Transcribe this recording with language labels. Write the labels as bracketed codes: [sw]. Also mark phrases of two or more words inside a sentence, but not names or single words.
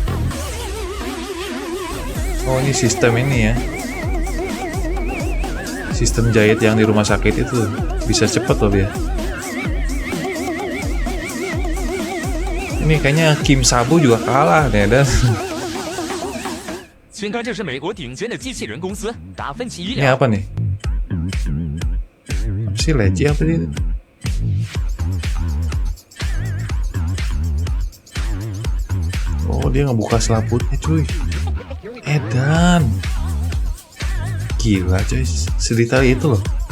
[id] Oh ini sistem ini ya. Sistem jahit yang di rumah sakit itu bisa cepet loh dia. Ini kayaknya Kim Sabu juga kalah nih dan. [zh] 宣告这是美国顶尖的机器人公司达芬奇医 [id] Ini [zh] 疗。 [id] apa nih? Apa sih leci apa sih? dia ngebuka selaputnya cuy. Edan. Gila cuy, sedetail itu loh.